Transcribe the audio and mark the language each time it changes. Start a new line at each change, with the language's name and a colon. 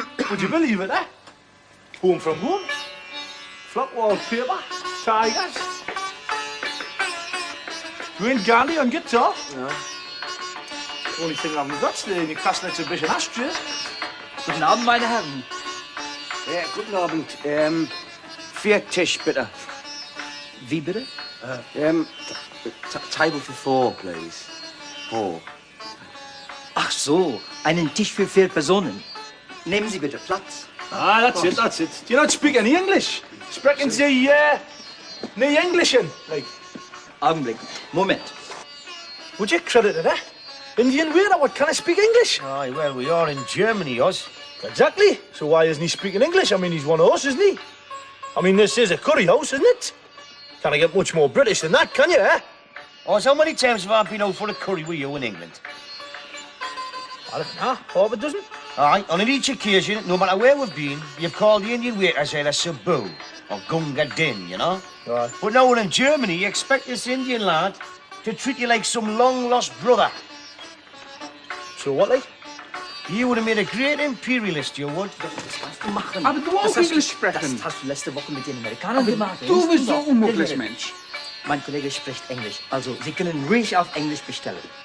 English: Would you believe it, eh? Home from home. Flat wallpaper. Tigers. Green Gandhi on guitar. No. Only thing I haven't got's the Newcastle exhibition ashtrays.
German: Guten Abend, meine Herren. Ja, guten Abend. Vier Tisch, bitte. Wie bitte? Table for four, please. Four. Ach so, einen Tisch für 4 Personen. Nehmen Sie bitte Platz.
English: Ah, that's it. Do you not speak any English?
German: Sprechen Sie, nie Englishen?
English: Like,
German: Augenblick. Moment.
English: would you credit it, eh? Indian waiter, what can I speak English? Aye, well, we are in Germany, us. Exactly. So why isn't he speaking English? I mean, he's one of us, isn't he? I mean, this is a curry house, isn't it? Can't get much more British than that, can you, eh? Oh, so how many times have I been out for a curry with you in England? Half a dozen. Aye, on each occasion, no matter where we've been, you've called the Indian waiters either Sabu or Gunga Din, you know? Right. But now we're in Germany, you expect this Indian lad to treat you like some long-lost brother. So what, like? You would have made a great imperialist, you would.
German: Aber du auch Englisch sprechen. Das hast du letzte Woche mit den Amerikanern gemacht. Du bist so ein unmöglich Mensch. Mein Kollege spricht Englisch. Also, Sie können ruhig auf Englisch bestellen.